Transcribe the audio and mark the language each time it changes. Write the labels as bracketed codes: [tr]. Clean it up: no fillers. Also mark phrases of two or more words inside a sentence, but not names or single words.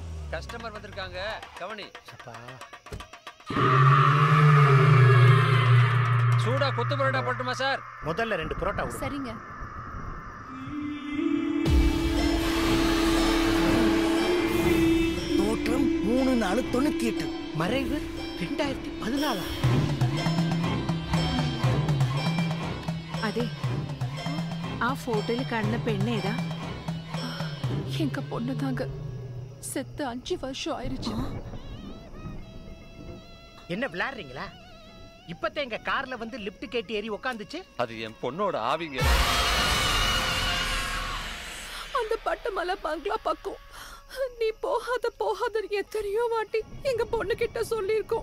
[ta] கஸ்டமர் வந்திருக்காங்க, கவனி. சூடா கொத்து பரோட்டா போட்டுமா சார்? முதல்ல 2 பரோட்டா. சரிங்க. தோற்றம் 3498, மறைவு 2014. [ml] അതെ, ആ ഫോട്ടോയിൽ കാണുന്ന പെണ്ണേതാ? [ta] எங்க பொண்ணு தாங்க. செத்து 5 வருஷம் ஆயிருச்சு. என்ன விளையாடுறீங்களா? இப்பதான் எங்க கார்ல வந்து லிஃப்ட் கேட்டு ஏறி உட்காந்துச்சு. அது என் பொண்ணோட ஆவிங்க. அந்த பட்டுமலை பங்களா பக்கம் நீ போகாத எத்தனையோ வாட்டி எங்க பொண்ணு கிட்ட சொல்லிருக்கோம்.